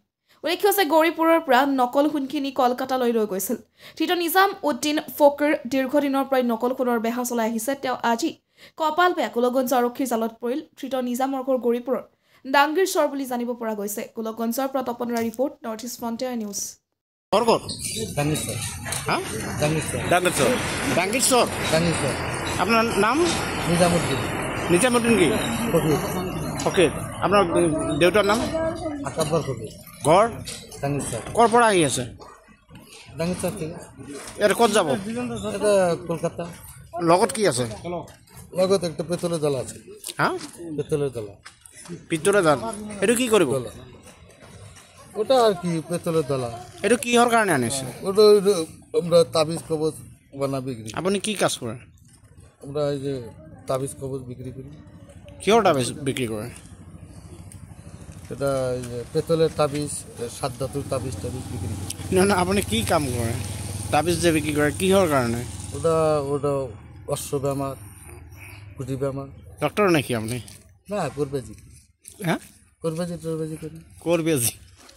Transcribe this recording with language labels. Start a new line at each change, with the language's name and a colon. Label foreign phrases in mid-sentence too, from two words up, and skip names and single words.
Assamese: উল্লেখ্য যে গৌৰীপুৰৰ পৰা নকল সোণখিনি কলকাতালৈ লৈ গৈছিল। ধৃত নিজামুদ্দিন ফকিৰ দীৰ্ঘদিনৰ পৰাই নকল সোণৰ বেহা চলাই আহিছে। তেওঁ আজি কপাল বেয়া গোলকগঞ্জ আৰক্ষীৰ জালত পৰিল। ধৃত নিজামৰ ঘৰ গৌৰীপুৰৰ ডাংগিৰচৰ বুলি জানিব পৰা গৈছে। গোলকগঞ্জৰ পৰা তপনৰা ৰিপৰ্ট, নৰ্থ ইষ্ট ফ্ৰণ্টিয়াৰ নিউজ।
Bangla: আপনার নাম? নিজামুদ্দিন কি? ফকির। আপনার দেউতার নাম? আকাব্বর ফকির। ঘর? ডাঙ্গিরচর।
Assamese: ক'ৰ পৰা আহি আছে?
Bangla: ডাঙ্গিরচর থেকে।
Assamese: ইয়াত ক'ত যাব?
Bangla: এটা কলকাতা।
Assamese: লগত কি আছে?
Bangla: লগত একটা পেতলের দলা আছে। হ্যাঁ, পেতলের দলা। পিতলের দাল।
Assamese: এইটো কি কৰিব?
Bangla: ওটা আর কি পেতলের দলা।
Assamese: এইটো কিহৰ কাৰণে আনিছে?
Bangla: ওটা আমরা তাবিজ কবজ বানা বিক্রি।
Assamese: আপুনি কি কাজ কৰে?
Bangla: আমরা এই যে তাবিজ কবজ বিক্রি করি।
Assamese: কিহৰ তাবিজ বিক্ৰী কৰে?
Bangla: এটা এই যে পেতলের তাবিজ, সাত ধাতুর তাবিজ বিক্রি করি।
Assamese: না আপুনি কি কাম কৰে? তাবিজ যে বিক্ৰী কৰে কিহৰ কাৰণে?
Bangla: ওটা অশ্ব বেমার, কুটি বেমার।
Assamese: ডক্টৰ নেকি আপুনি?
Bangla: না করবেজি। হ্যাঁ, করবেজি করি। করবেজি।